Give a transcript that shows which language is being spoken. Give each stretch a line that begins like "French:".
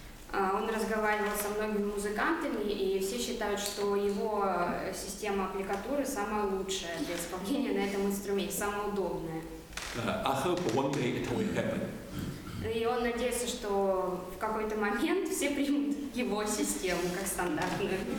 Russian: Он разговаривал со многими музыкантами, и все считают, что его система аппликатуры самая лучшая для исполнения на этом инструменте, самая удобная.
English: I hope one day it will happen.
Russian: И он надеется, что в какой-то момент все примут его систему как стандартную.